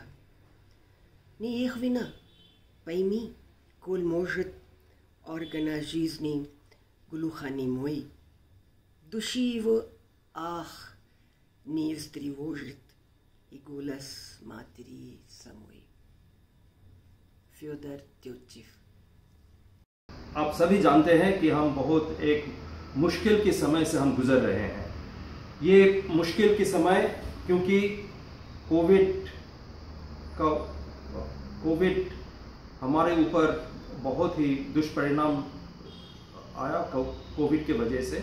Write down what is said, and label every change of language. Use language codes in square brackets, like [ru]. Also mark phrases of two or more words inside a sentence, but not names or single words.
[ru] Не их вина, пойми, коль может органа жизни глухонемой, души его ах не встревожит и голос матери самой. Федор Тютчев। [hi] आप सभी जानते हैं कि हम बहुत एक मुश्किल के समय से हम गुजर रहे हैं। ये मुश्किल के समय क्योंकि कोविड हमारे ऊपर बहुत ही दुष्परिणाम आया कोविड के वजह से।